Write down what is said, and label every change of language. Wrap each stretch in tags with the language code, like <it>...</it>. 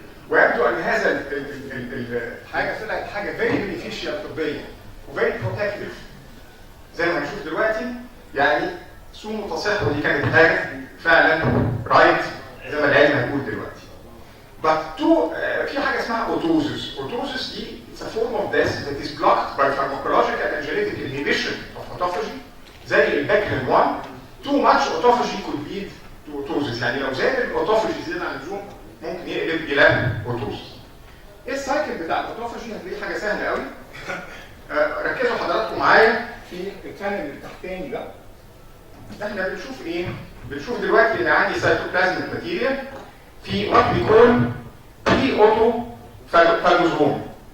<ar>ويبدو ان هذا الحاجه طلعت حاجه فيري بينيفيشال طبيا وفيري بروتكتيف زي ما هنشوف دلوقتي. يعني صوموا تصحوا دي كانت حاجه فعلا رايت زي ما العلم هيقول دلوقتي. But في حاجه اسمها اوتوزس. اوتوزس دي</ar> <en>it's a form of death that is blocked by pharmacological and genetic inhibition of autophagy</en> <ar>زي الباكلين 1.</ar> <en>Too much autophagy could lead to autosis.</en> <ar>يعني لو زاد الاوتوفاجي زياده عن اللزوم ممكن يقلب الى اوتوسس. ايه السايكل بتاع الاوتوفاجي؟ هتلاقيه حاجه سهله قوي. ركزوا حضراتكم معايا في الكانال التحتاني ده. احنا بنشوف ايه؟ بنشوف دلوقتي ان عندي سيتوبلازميك ماتيريال في وات بيكون في اوتو فاجوزوم.</ar>